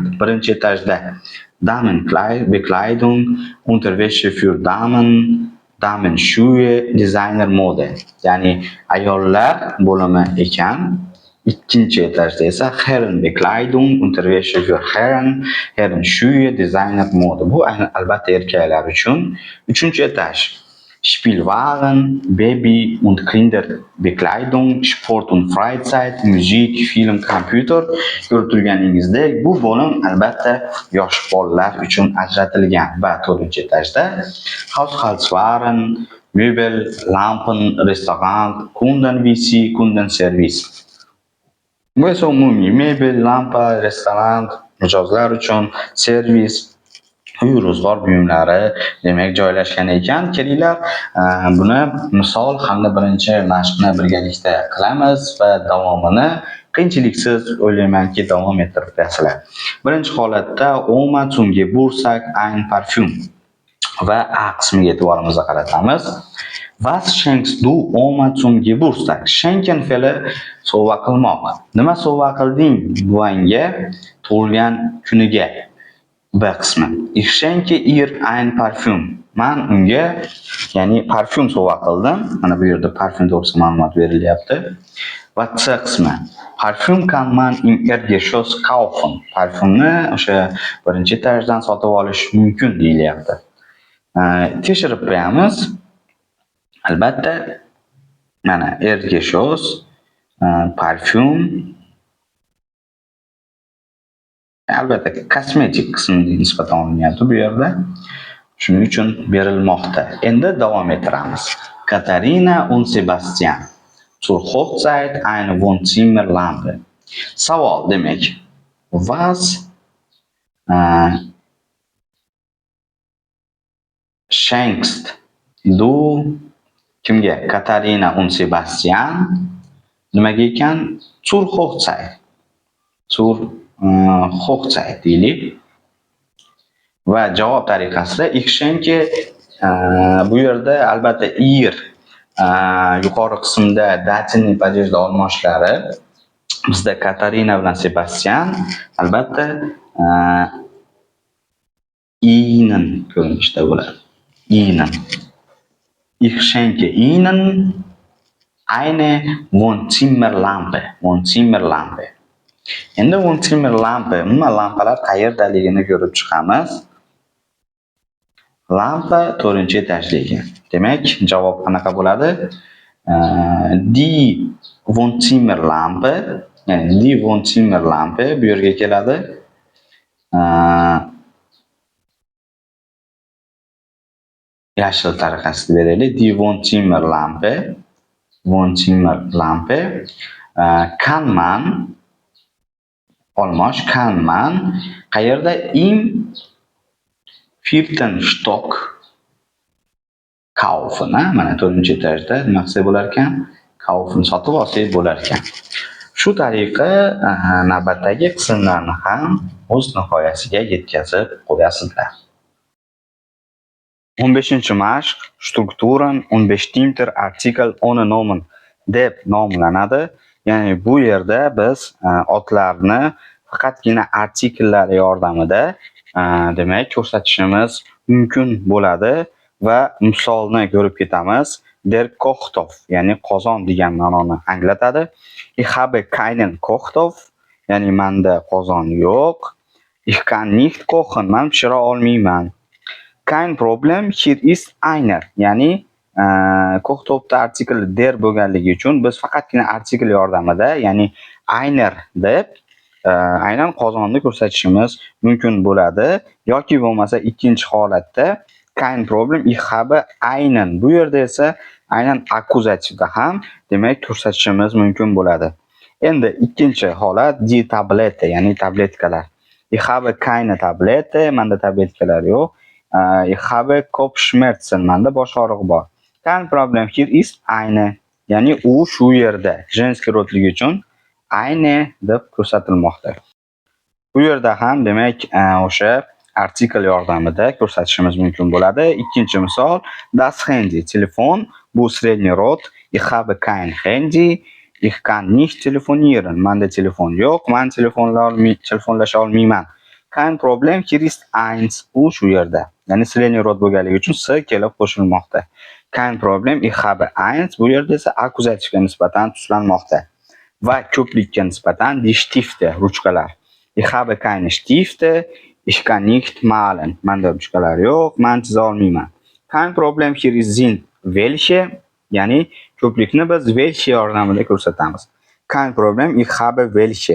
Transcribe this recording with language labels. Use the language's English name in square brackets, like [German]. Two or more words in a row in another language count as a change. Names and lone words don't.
[Uzbek] Birinchi etajda Damenbekleidung, [German] Unterwäsche für Damen, Damenschuhe, Designer Mode. [Uzbek] Ya'ni ayollar bo'limi ekan. Ikkinchi etajda esa Herrenbekleidung, [German] Unterwäsche für Herren, Herrenschuhe, Designer Mode. [Uzbek] Bu albatta erkaklar uchun. Uchinchi etaj Spielwagen, [German] Baby und Kinderbekleidung, Sport und Freizeit, Musik, Film, Computer. [Uzbek] Ko'rib turganingizdek, bu bo'lim albatta yosh bolalar uchun ajratilgan. Va 4-etajda Haushaltswaren, [German] Möbel, Lampen, Restaurant, Kunden-WC, Kundenservis. [Uzbek] Bu esa umumiy mebel, lampa, restoran, mijozlar uchun servis, uy ro'zg'or buyumlari demak joylashgan ekan. Kelinglar, buni misol hamda birinchi mashqni birgalikda qilamiz va davomini qiyinchiliksiz o'ylaymanki davom ettirib berasizlar. Birinchi holatda [German] Oma zum Geburtstag ein Parfüm [Uzbek] va A qismiga e'tiborimizni qaratamiz. [German] Was schenkst du Oma zum Geburtstag? [Uzbek] Schenken fe'li sovg'a qilmoq. Nima sovg'a qilding buvangga tug'ilgan kuniga? B qismi. [German] Ich schenke ihr ein Parfüm. [Uzbek] Men unga, ya'ni parfyum sovg'a qildim. Mana bu yerda parfyum to'g'risida ma'lumot berilyapti. Va C qismi. [German] Parfüm kann man im Erdgeschoss kaufen. [Uzbek] Parfümni o'sha birinchi etajdan sotib olish mumkin deyilyapti. Tekshirib qo'yamiz. Albatta, mana Erdgeschoss, parfyum, albatta kosmetik qismiga nisbatan olinyapti bu yerda. Shuning uchun berilmoqda. Endi davom ettiramiz. Katarina und Sebastian. [German] Zur Hochzeit eine Wohnzimmerlampe. [Uzbek] Savol demak. [German] Was schenkst du kimga? [Uzbek] Katarina und Sebastian nimaga ekan? [German] Zur Hochzeit. Zur Hochzeit deylik. [Uzbek] Va javob tariqasida [German] ich schenke [Uzbek] bu yerda albatta ihr yuqori qismda datinning padejda olmoshlari bizda Katarina bilan Sebastian albatta ihnen ko'rinishda bo'ladi. [German] Ihnen. Ich schenke ihnen eine Wohnzimmerlampe. Wohnzimmerlampe. [Uzbek] Endi Wohnzimmerlampe, umuman lampalar qayerdaligini ko'rib chiqamiz. Lampa 4-etajligi. Demak, javob qanaqa bo'ladi? [German] Die Wohnzimmerlampe, [Uzbek] ya'ni [German] die Wohnzimmerlampe [Uzbek] bu yerga keladi. Yashil tariqasida beraylik. [German] Die Wohnzimmerlampe, Wohnzimmerlampe kann man olmosh kann man qayerda? Im 4. Stock kaufen. [Uzbek] Mana 4-etajda nima qilsa bo'lar ekan? Kaufen sotib olsak bo'lar ekan. Shu tariqa navbatdagi qismlarni ham o'z nihoyasiga yetkazib qo'yasizlar. 15-mashq [German] Strukturen und bestimmter Artikel ohne Nomen [Uzbek] deb nomlanadi. Ya'ni bu yerda biz otlarni faqatgina artikellar yordamida demak ko'rsatishimiz mumkin bo'ladi va misolni ko'rib ketamiz. [German] Der Kochtopf, [Uzbek] ya'ni qozon degan ma'noni anglatadi. [German] Ich habe keinen Kochtopf, [Uzbek] ya'ni menda qozon yo'q. [German] Ich kann nicht kochen, [Uzbek] men pishira olmayman. [German] Kein Problem, hier ist einer, [Uzbek] ya'ni Kochtopfda artikel der bo'lganligi uchun biz faqatgina artikel yordamida, ya'ni einer deb aynan qozonni ko'rsatishimiz mumkin bo'ladi yoki bo'lmasa ikkinchi holatda [German] kein Problem, ich habe einen. [Uzbek] Bu yerda esa aynan akkuzativda ham demak ko'rsatishimiz mumkin bo'ladi. Endi ikkinchi holat [German] die Tablette, [Uzbek] ya'ni tabletkalar. [German] Ich habe keine Tablette, [Uzbek] menda tabletkalar yo'q. [German] Ich habe Kopfschmerzen, [Uzbek] menda bosh og'rig'i bor. [German] Kein Problem, hier ist eine, [Uzbek] ya'ni u shu yerda jenskiy rodligi uchun eine deb ko'rsatilmoqda. Bu yerda ham demak o'sha artikel yordamida ko'rsatishimiz mumkin bo'ladi. Ikkinchi misol [German] das Handy, [Uzbek] telefon, bu [Russian] средний род. [German] Ich habe kein Handy, Ich kann nicht telefonieren. [Uzbek] Menda telefon yo'q. Men telefonlasha olmayman. [German] Kein Problem, hier ist eins. [Uzbek] U shu yerda. Ya'ni [Russian] средний род [Uzbek] bo'lganligi uchun s kelib qo'shilmoqda. [German] Kein Problem, ich habe eins. [Uzbek] Bu yerda esa akkuzativga nisbatan tuslanmoqda. Va ko'plikka nisbatan [German] die Stifte, [Uzbek] ruchkalar. [German] Ich habe keine Stifte. Ich kann nicht malen. [Uzbek] Menda ruchkalar yo'q. Men chiza olmayman. [German] Kein Problem, hier sind welche. [Uzbek] Ya'ni ko'plikni biz welche yordamida ko'rsatamiz. [German] Kein Problem, ich habe welche.